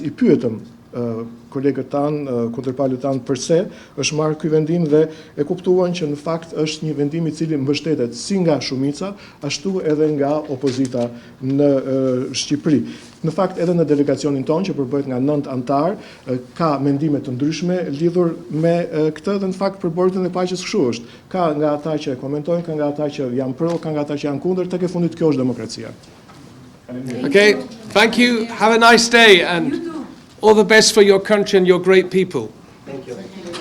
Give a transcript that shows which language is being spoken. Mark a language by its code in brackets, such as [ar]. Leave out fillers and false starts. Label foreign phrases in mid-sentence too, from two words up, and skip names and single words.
[sq] I pyetëm kolegët tanë, kundërpalët tanë, përse është marrë ky vendim dhe e kuptuan që në fakt është një vendim i cili mbështetet si nga shumica, ashtu edhe nga opozita në Shqipëri. Në fakt edhe në delegacionin tonë, që përbëhet nga 9 antar, ka mendime të ndryshme lidhur me këtë dhe në fakt për bordin e paqes kështu është. Ka nga ata që komentojnë, ka nga ata që janë pro, ka nga ata që janë kundër, tek e fundit kjo është demokracia. [en] Okay, thank you. Have a nice day and all the best for your country and your great people. Thank you.